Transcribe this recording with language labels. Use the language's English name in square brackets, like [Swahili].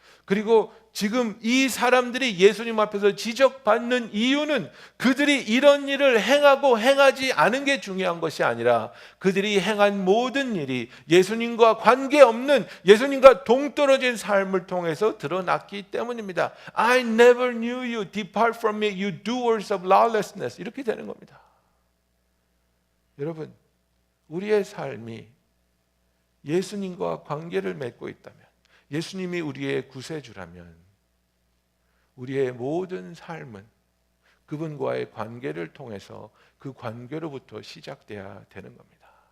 [Korean] 그리고 지금 이 사람들이 예수님 앞에서 지적받는 이유는 그들이 이런 일을 행하고 행하지 않은 게 중요한 것이 아니라 그들이 행한 모든 일이 예수님과 관계없는, 예수님과 동떨어진 삶을 통해서 드러났기 때문입니다. [English] I never knew you, depart from me, you doers of lawlessness. [Korean] 이렇게 되는 겁니다. 여러분, 우리의 삶이 예수님과 관계를 맺고 있다면, 예수님이 우리의 구세주라면 우리의 모든 삶은 그분과의 관계를 통해서 그 관계로부터 시작돼야 되는 겁니다.